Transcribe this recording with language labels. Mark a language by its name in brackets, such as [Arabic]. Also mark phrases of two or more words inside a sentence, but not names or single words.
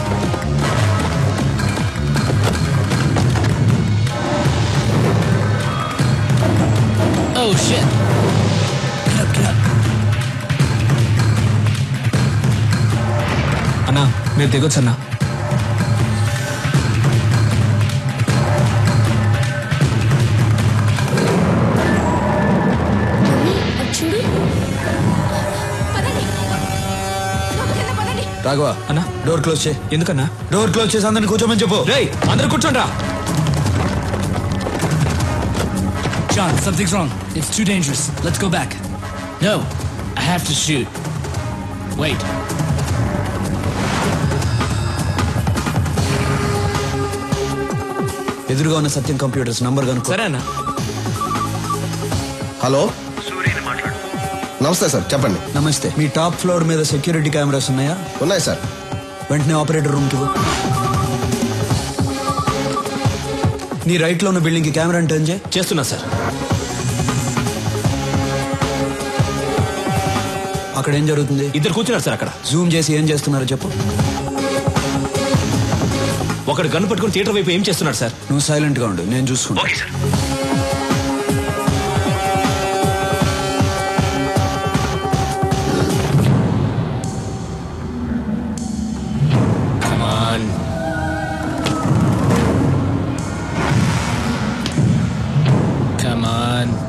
[English] Oh shit. Get up. [Telugu] అన్నా, మీరు దిగొచ్చు అన్నా. రాఘవ అన్నా, [English] door close [Telugu] చేయి. ఎందుకన్నా? [English] door close [Telugu] చేసి అందరిని కూర్చోమని చెప్పు. రేయ్, అందరూ కూర్చోండ్రా. [English] John, something's wrong. It's too dangerous. Let's go back. No, I have to shoot. Wait. [Telugu] ఎదురుగా ఉన్న సత్యం కంప్యూటర్స్ నంబర్ కనుక్కో. సరే అన్న. హలో, నమస్తే సార్, చెప్పండి. నమస్తే. మీ [English] top floor [Telugu] మీద [English] security cameras [Telugu] ఉన్నాయా? ఉన్నాయి సార్. వెంటనే [English] operator room [Telugu] కి పో. నీ రైట్ లో ఉన్న బిల్డింగ్ కి [English] camera turn [Telugu] చేయి. చేస్తున్నా సార్. అక్కడ ఏం జరుగుతుంది? ఇద్దరు కూర్చున్నారు సార్ అక్కడ. జూమ్ చేసి ఏం చేస్తున్నారో చెప్పు. ఒకడు గన్ను పట్టుకుని థియేటర్ వైపు ఏం చేస్తున్నాడు సార్? నువ్వు సైలెంట్ గా ఉండు, నేను చూసుకుంటా. [English] Come on. Come on.